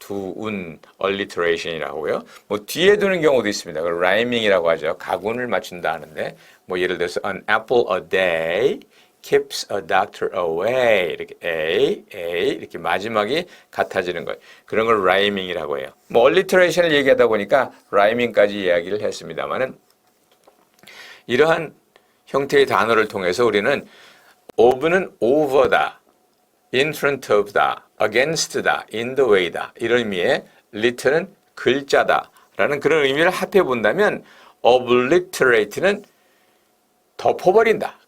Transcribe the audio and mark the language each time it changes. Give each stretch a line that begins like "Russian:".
Korean: 두운, alliteration이라고요. 뭐 뒤에 두는 경우도 있습니다. 그걸 rhyming이라고 하죠. 가군을 맞춘다 하는데, 뭐 예를 들어서
English: an apple a day keeps a doctor away.
Korean: 이렇게 A 이렇게 마지막이 같아지는 것. 그런 걸 rhyming이라고 해요. 뭐 alliteration을 얘기하다 보니까 rhyming까지 이야기를 했습니다만은 이러한 형태의 단어를 통해서 우리는 of는 over다, in front of다, against다, in the way다 이런 의미의 litter는 글자다 라는 그런 의미를 합해 본다면 obliterate는 덮어버린다.